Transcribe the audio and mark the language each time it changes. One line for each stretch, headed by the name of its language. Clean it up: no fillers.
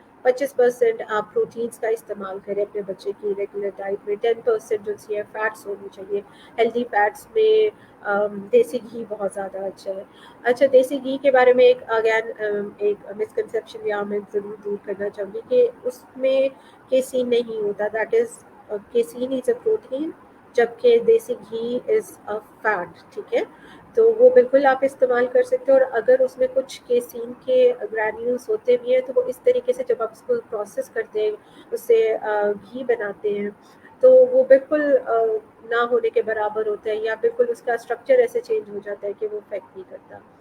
Urdu: 25% آپ پروٹینس کا استعمال کریں اپنے بچے کی ریگولر ڈائٹ میں. 10% جو سی ہے فیٹس ہونی چاہیے. ہیلدی فیٹس میں دیسی گھی بہت زیادہ اچھا ہے. اچھا دیسی گھی کے بارے میں ایک اگین ایک مسکنسیپشن یا میں ضرور دور کرنا چاہوں گی کہ اس میں کیسین نہیں ہوتا.
English: that is casein is a protein
Urdu: جبکہ دیسی گھی
English: Is a fat.
Urdu: ٹھیک ہے, تو وہ بالکل آپ استعمال کر سکتے ہو. اور اگر اس میں کچھ کیسین کے گرینیولس ہوتے بھی ہیں تو وہ اس طریقے سے جب آپ اس کو پروسیس کرتے ہیں اس سے گھی بناتے ہیں تو وہ بالکل نہ ہونے کے برابر ہوتا ہے, یا بالکل اس کا اسٹرکچر ایسے چینج ہو جاتا ہے کہ وہ افیکٹ نہیں کرتا.